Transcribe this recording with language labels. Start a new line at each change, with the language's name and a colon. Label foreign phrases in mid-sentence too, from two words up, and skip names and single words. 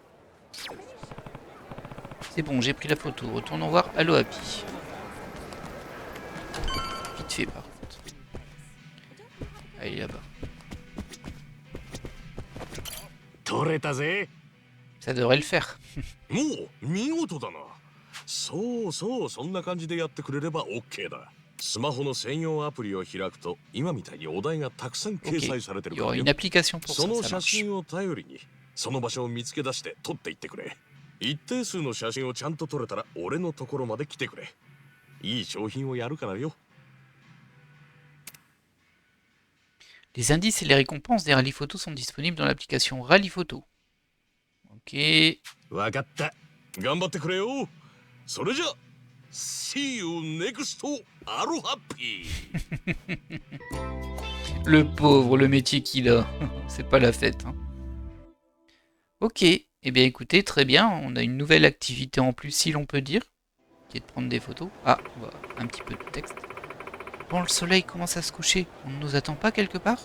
French: C'est bon, j'ai pris la photo. Retournons voir Allo Happy. Vite fait par contre. Allez là-bas. Ça devrait le faire.
Japanese: もう見事だな。そうそう、そんな感じでやってくれれば OK だ。スマホの専用アプリを開くと今みたいにお題がたくさん掲載されてるからよ。その写真を頼りにその場所を見つけ出して撮っていってくれ。一定数の写真をちゃんと撮れたら俺のところまで来てくれ。いい商品をやるからよ。
French: Les indices et les récompenses des rallyes photos sont disponibles dans l'application Rallye Photo. Ok.
Japanese: わかった。頑張ってくれよ。それじゃ、
English: See you next,
Japanese: Aloha Happy.
French: Le pauvre, le métier qu'il a. C'est pas la fête. Hein. Ok. Eh bien écoutez, très bien. On a une nouvelle activité en plus, si l'on peut dire. Qui est de prendre des photos. Ah, un petit peu de texte. Bon, le soleil commence à se coucher. On ne nous attend pas quelque part?